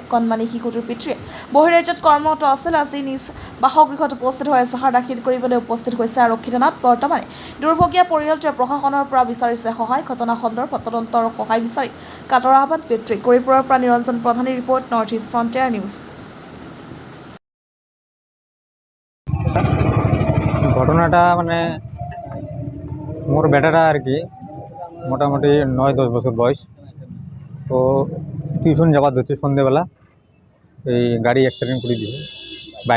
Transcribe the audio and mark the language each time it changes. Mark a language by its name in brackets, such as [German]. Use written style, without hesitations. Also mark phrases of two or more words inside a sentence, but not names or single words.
[Assamese] কণমানি শিশুটোৰ পিতৃয়ে বহিৰাজ্যত কৰ্মৰত আছিল। আজি নিজ বাসগৃহত উপস্থিত হৈ এজাহাৰ দাখিল কৰিবলৈ উপস্থিত হৈছে আৰক্ষী থানাত। বৰ্তমানে দুৰ্ভগীয়া পৰিয়ালটোৱে প্ৰশাসনৰ পৰা বিচাৰিছে সহায়। ঘটনা সন্দৰ্ভত তদন্ত আৰু সহায় বিচাৰি কাটৰ আহ্বান পিতৃ। গৌৰীপুৰৰ পৰা নিৰঞ্জন প্ৰধানী ৰিপৰ্ট, নৰ্থ ইষ্ট ফ্ৰণ্টিয়াৰ নিউজ। [Bangla] ঘটনাটা মানে মোর বেটাটা আর কি মোটামুটি 9-10 বছর বয়স। তো টিউশন যাবার ধরছে সন্ধেবেলা, এই গাড়ি অ্যাক্সিডেন্ট করে দিয়েছে বাইক।